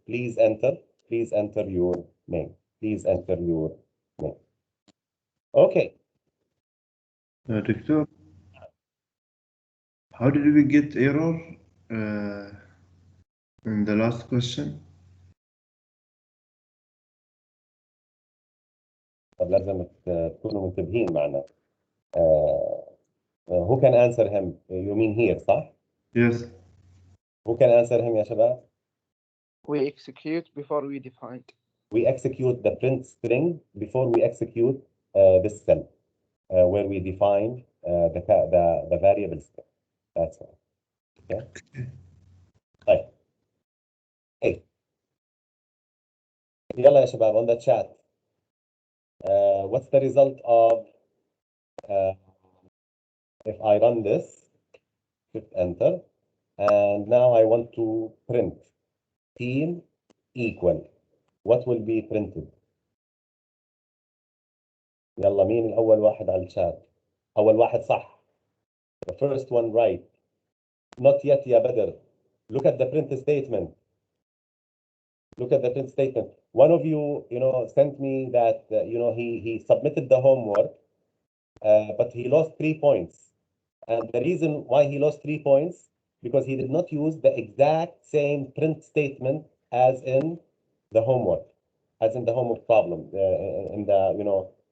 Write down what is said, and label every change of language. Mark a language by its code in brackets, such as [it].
[en] Please enter your name. Please enter your name. Okay. Doctor, how did we get error in the last question? [ar] طب لازم تكونوا منتبهين معنا. [en] Who can answer him? You mean here [ar] صح؟ [en] Yes. Who can answer him [ar] يا شباب? [en] We execute before we defined. We execute the print string before we execute this cell where we define the variable string. That's right. Okay. [ar] طيب. [en] Hey. [ar] يلا يا شباب [en] on the chat. What's the result of if I run this, shift enter, and now I want to print team equal. What will be printed? [ar] يلا مين الأول واحد على الشات؟ أول واحد صح. [en] The first one right. Not yet [ar] يا بدر. [en] Look at the print statement. Look at the print statement. One of you, sent me that, he submitted the homework, but he lost 3 points. And the reason why he lost 3 points, because he did not use the exact same print statement as in the homework problem, in the,